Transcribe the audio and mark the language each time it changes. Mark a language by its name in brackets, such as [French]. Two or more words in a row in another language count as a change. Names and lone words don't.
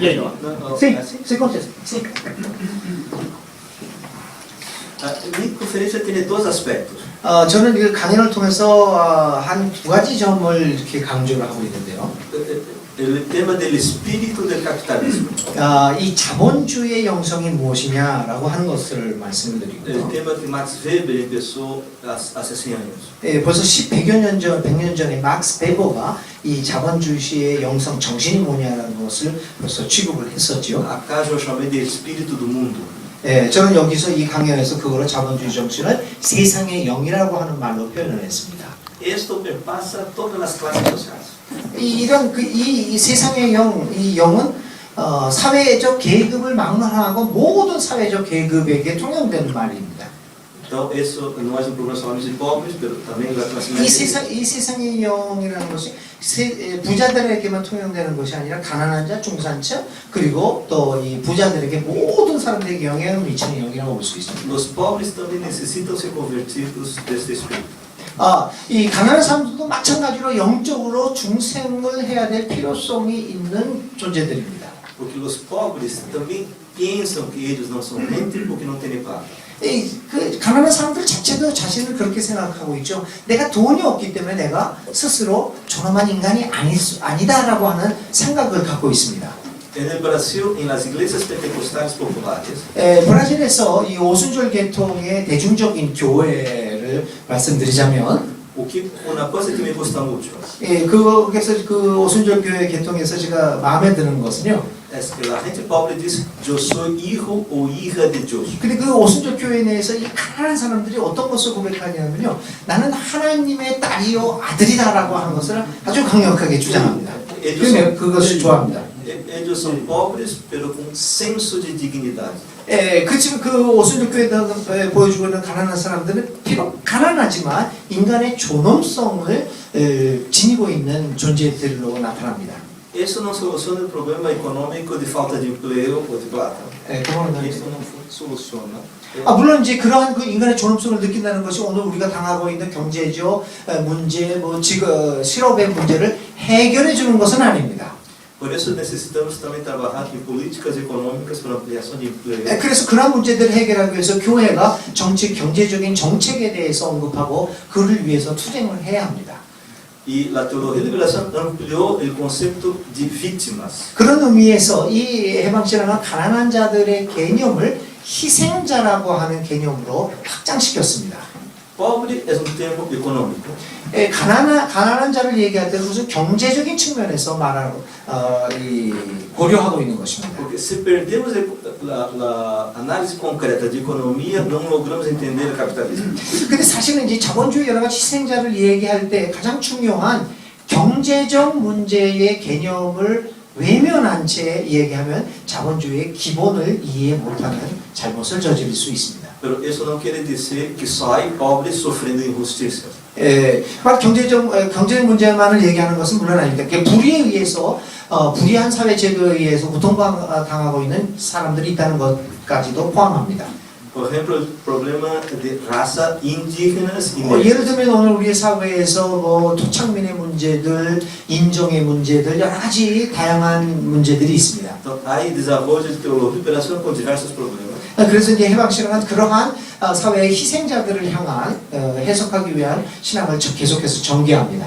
[Korean] 예. [Spanish] sí. [Portuguese] Minha conferência tem dois aspectos. [Korean] 저는 그 강연을 통해서 한 두 가지 점을 이렇게 강조를 하고 있는데요. [Portuguese] O tema do espírito do capitalismo. [Korean] 이 자본주의의 영성이 무엇이냐라고 하는 것을 말씀을 [Portuguese] O [Korean] 드리고요. [Portuguese] tema que Max Weber empezou há 100 anos. [Korean] 벌써 100년 전에 막스 베버가 이 자본주의의 영성 정신이 뭐냐라는 것을 벌써 취급을 했었죠. [Portuguese] Acaso eu chamei de espírito do mundo. [Korean] 저는 여기서 이 강연에서 그거를 자본주의 정신을 세상의 영이라고 하는 말로 표현을 했습니다. [Portuguese] Esto perpassa todas as classes sociais. [Korean] 이 세상의 이 영은 사회적 계급을 막론하고 모든 사회적 계급에게 통용되는 말입니다. [Portuguese] Então, isso nós não problema só de pobres, mas também da classe média. [Korean] 이 세상의 영이라는 것이 부자들에게만 통용되는 것이 아니라 가난한 자, 중산층 그리고 또 이 부자들에게 모든 사람들에게 영향을 미치는 영이라고 볼 수 있습니다. [Portuguese] Os pobres também necessitam ser convertidos desse espírito. [Korean] 이 가난한 사람들도 마찬가지로 영적으로 중생을 해야 될 필요성이 있는 존재들입니다. [Portuguese] Porque os pobres também pensam que eles não são gente porque não têm paz. [Korean] 그 가난한 사람들 자체도 자신을 그렇게 생각하고 있죠. 내가 돈이 없기 때문에 내가 스스로 존엄한 인간이 아니다라고 하는 생각을 갖고 있습니다. [Spanish] En el Brasil, en las iglesias pentecostales populares, [Korean] 브라질에서 이 오순절 계통의 대중적인 교회를 말씀드리자면 [Spanish] una cosa que me gusta mucho [Korean] 그래서 그 오순절 교회 계통에서 제가 마음에 드는 것은요. [Spanish] es que la gente pobre dice, yo soy hijo o hija de Dios. [Korean] 근데 그 오순절 교회 내에서 이 가난한 사람들이 어떤 것을 고백하냐면요. 나는 하나님의 딸이요 아들이다라고 하는 것을 아주 강력하게 주장합니다. 그래서 그것을 좋아합니다. [Spanish] Ellos son pobres, pero con [Portuguese] senso de dignidade. [Korean] 그치만 그 오순절 교회에 보여주고 있는 가난한 사람들은 비록 가난하지만 인간의 존엄성을 지니고 있는 존재들로 나타납니다. [Portuguese] Eso não soluciona o problema econômico de falta de emprego ou de plata. Isso não soluciona. [Korean] 물론 이제 그러한 그 인간의 존엄성을 느낀다는 것이 오늘 우리가 당하고 있는 경제적 문제, 뭐 지금 실업의 문제를 해결해 주는 것은 아닙니다. [Portuguese] Por isso necessitamos também trabalhar em políticas econômicas para ampliação de emprego. [Korean] 그래서 그런 문제들을 해결하기 위해서 교회가 경제적인 정책에 대해서 언급하고 그를 위해서 투쟁을 해야 합니다. [Portuguese] E a teologia da liberação ampliou o conceito de vítimas. [Korean] 그런 의미에서 이 해방신앙은 가난한 자들의 개념을 희생자라고 하는 개념으로 확장시켰습니다. [Portuguese] Pobre é termo econômico. [Korean] 가난한 자를 얘기할 때 그것은 경제적인 측면에서 고려하고 있는 것입니다. [Portuguese] Porque se perdemos a análise concreta de economia, não logramos entender o capitalismo. [Korean] 근데 사실은 이제 자본주의 여러 가지 희생자를 얘기할 때 가장 중요한 경제적 문제의 개념을 외면한 채 얘기하면 자본주의의 기본을 이해 못하는 잘못을 저지를 수 있습니다. [Portuguese] Pero isso não quer dizer que só há pobres sofrendo injustiças. [Korean] 경제적 문제만을 얘기하는 것은 물론 아닙니다. 불의에 의해서 불의한 사회 제도에 의해서 고통당하고 있는 사람들이 있다는 것까지도 포함합니다. [Spanish] Por ejemplo, [Portuguese] o problema de raça indígenas e [Korean] 예를 들면 오늘 우리 사회에서 뭐 토착민의 문제들, 인종의 문제들 여러 가지 다양한 문제들이 있습니다. [Portuguese] Então, há desenvolvimento de teologia e operação com diversos problemas. [Korean] 그래서 이제 해방신앙은 그러한 사회의 희생자들을 향한 해석하기 위한 신앙을 계속해서 전개합니다.